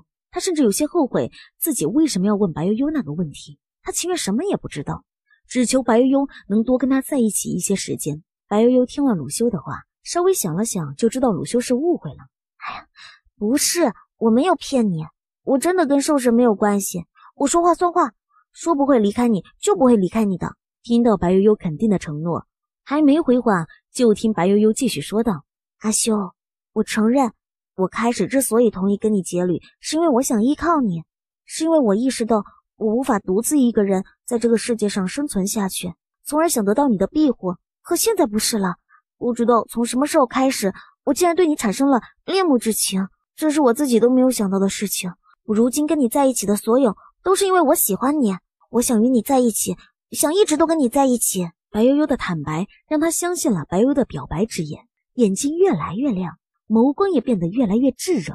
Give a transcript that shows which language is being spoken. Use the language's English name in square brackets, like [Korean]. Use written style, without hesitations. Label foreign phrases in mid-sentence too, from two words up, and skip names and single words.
[Chinese] 他甚至有些後悔自己為什麼要問白悠悠那個問題，他情願什麼也不知道，只求白悠悠能多跟他在一起一些時間。白悠悠聽了魯修的話，稍微想了想就知道魯修是誤會了。哎呀，不是，我沒有騙你，我真的跟獸神沒有關係，我說話算話，說不會離開你就不會離開你的。聽到白悠悠肯定的承諾，還沒回話就聽白悠悠繼續說道：阿修，我承認我開始之所以同意跟你結旅，是因為我想依靠你，是因為我意識到我無法獨自一個人在這個世界上生存下去，從而想得到你的庇護。可現在不是了，不知道從什麼時候開始，我竟然對你產生了戀慕之情，這是我自己都沒有想到的事情。我如今跟你在一起的所有都是因為我喜歡你，我想與你在一起，想一直都跟你在一起。白悠悠的坦白讓他相信了白悠悠的表白之言，眼睛越來越亮，眸光也變得越來越炙熱。